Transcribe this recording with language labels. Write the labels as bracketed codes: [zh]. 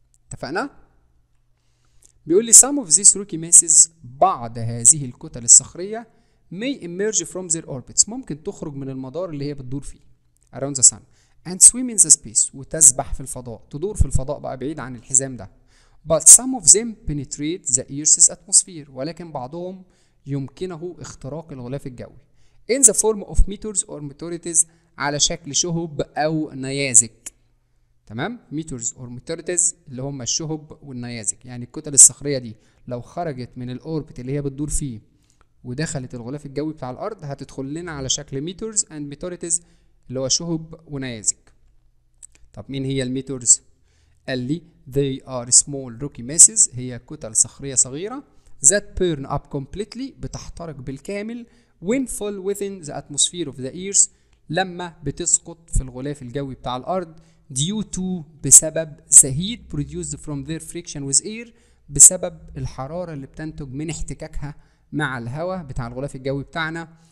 [ar] اتفقنا؟ بيقول لي [en] some of these rocky masses [ar] بعض هذه الكتل الصخرية [en] may emerge from their orbits [ar] ممكن تخرج من المدار اللي هي بتدور فيه [en] around the sun and swim in the space [ar] وتسبح في الفضاء، تدور في الفضاء بقى بعيد عن الحزام ده. [en] but some of them penetrate the Earth's atmosphere [ar] ولكن بعضهم يمكنه اختراق الغلاف الجوي [en] in the form of meteors or meteorites [ar] على شكل شهب أو نيازك. تمام؟ [en] meteors or meteorites [ar] اللي هم الشهب والنيازك، يعني الكتل الصخرية دي لو خرجت من الأوربت اللي هي بتدور فيه ودخلت الغلاف الجوي بتاع الأرض هتدخل لنا على شكل [en] meteors and meteorites [ar] اللي هو شهب ونيازك. طب مين هي الميتورز؟ قال لي [en] they are small rocky masses [ar] هي كتل صخرية صغيرة [en] that burn up completely [ar] بتحترق بالكامل [en] when fall within the atmosphere of the earth [ar] لما بتسقط في الغلاف الجوي بتاع الأرض [en] due to [ar] بسبب [en] the heat produced from their friction with air [ar] بسبب الحرارة اللي بتنتج من احتكاكها مع الهواء بتاع الغلاف الجوي بتاعنا